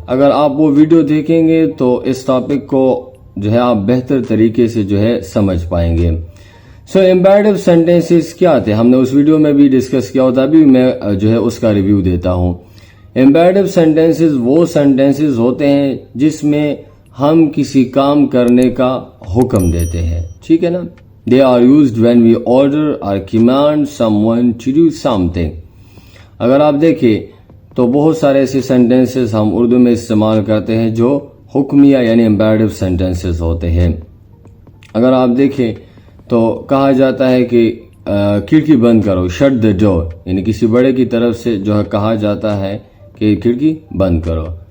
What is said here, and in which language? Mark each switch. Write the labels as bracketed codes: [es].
[ur] اگر آپ وہ ویڈیو دیکھیں گے تو اس ٹاپک کو جو ہے آپ بہتر طریقے سے جو ہے سمجھ پائیں گے. سو امپیریٹو سینٹینسز کیا تھے ہم نے اس ویڈیو میں بھی ڈسکس کیا ہوتا، ابھی میں جو ہے اس کا ریویو دیتا ہوں. امپیریٹو سینٹینسز وہ سینٹینسز ہوتے ہیں جس میں ہم کسی کام کرنے کا حکم دیتے ہیں، ٹھیک ہے نا. [en] They are used when we order or command someone to do something. [ur] اگر آپ دیکھیں تو بہت سارے ایسے سینٹینسز ہم اردو میں استعمال کرتے ہیں جو حکمیہ یعنی امپیریٹو سینٹینسز ہوتے ہیں. اگر آپ دیکھیں تو کہا جاتا ہے کہ کھڑکی بند کرو، [en] shut the door, [ur] یعنی کسی بڑے کی طرف سے جو ہے کہا جاتا ہے کہ کھڑکی بند کرو.